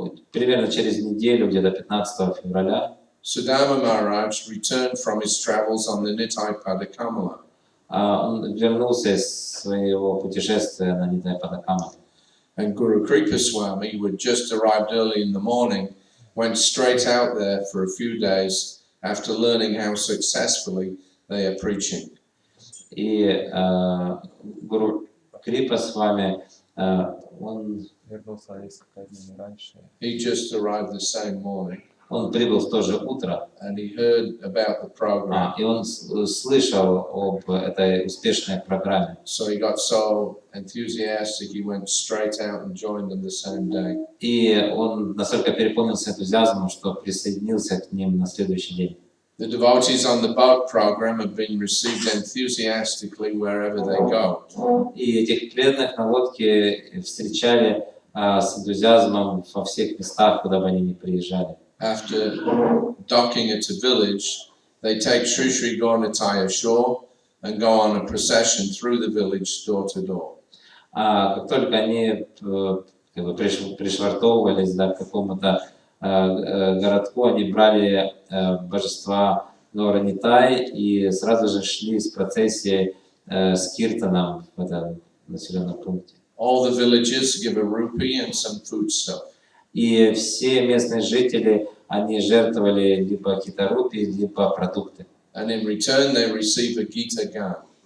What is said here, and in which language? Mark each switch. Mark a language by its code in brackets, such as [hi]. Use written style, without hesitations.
[ru] Примерно через неделю, где-то 15 февраля, [en] Sudama Maharaj returned from his travels on the Nitai Padakamala. [ru] он вернулся из своего путешествия на Нитай Падакама. [en] And Guru Kripa Swami, who had just arrived early in the morning, went straight out there for a few days after learning how successfully they are preaching. [ru] И Гуру Крипа с вами, он Вернулся несколько дней раньше. [en] He just arrived the same morning, [ru] прибыл в то же утро, [en] and he heard about the program. [ru] и он слышал об этой успешной программе. [en] So he got so enthusiastic, he went straight out and joined them the same day. [ru] И он настолько переполнился энтузиазмом, что присоединился к ним на следующий день. [en] The devotees on the boat program have been received enthusiastically wherever they go. [ru] И этих преданных на лодке встречали с энтузиазмом во всех местах, куда бы они ни приезжали. [en] After docking at a village, they take Sri Sri Gaurnitai ashore and go on a procession through the village door to door. [ru] Как только они пришвартовывались к какому-то городку, они брали божества Гаурнитай и сразу же шли с процессией с киртаном в этом населенном пункте. [en] All the villagers give a rupee and some food stuff. [ru] И все местные жители, они жертвовали либо какие-то рупии, либо продукты. [en] And in return, they receive a Gita Gan.